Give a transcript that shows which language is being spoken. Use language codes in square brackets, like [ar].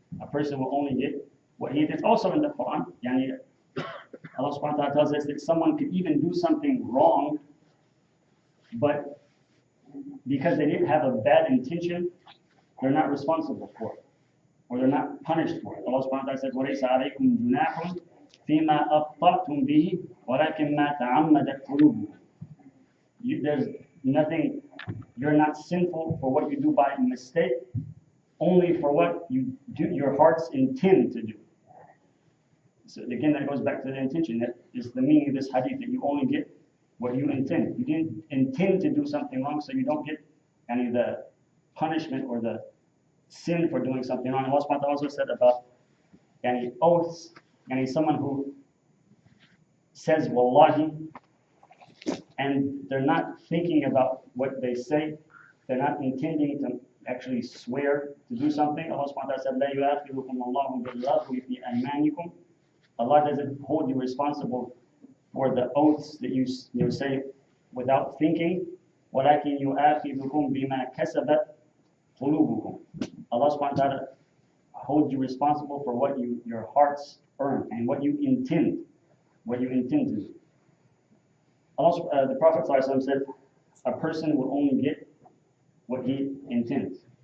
[en] A person will only get what he did. Also in the Quran, Allah subhanahu wa ta'ala tells us that someone could even do something wrong, but because they didn't have a bad intention, they're not responsible for it, or they're not punished for it. [ar] Allah subhanahu wa ta'ala says, وَلَيْسَ عَلَيْكُمْ جُنَاحٌ فِيمَا أَخْطَأْتُمْ بِهِ وَلَكِنْ مَا تَعَمَّدَتْ قُلُوبُكُمْ. [en] There's nothing, you're not sinful for what you do by mistake, only for what you do, your hearts intend to do. So again, that goes back to the intention. That is the meaning of this hadith, that you only get what you intend. You didn't intend to do something wrong, so you don't get any of the punishment or the sin for doing something wrong. Allah subhanahu wa ta'ala also said about oaths, someone who says wallahi, and they're not thinking about what they say, they're not intending to actually swear to do something. [ar] Allah subhanahu wa ta'ala said, لا يؤاخذكم الله باللغو في أيمانكم. [en] Allah doesn't hold you responsible for the oaths that you say without thinking. [ar] ولكن يؤاخذكم بما كسبت قلوبكم. [en] Allah subhanahu wa ta'ala holds you responsible for what your hearts earn and what you intend to do. Allah, the Prophet ﷺ said, a person will only get what he intends.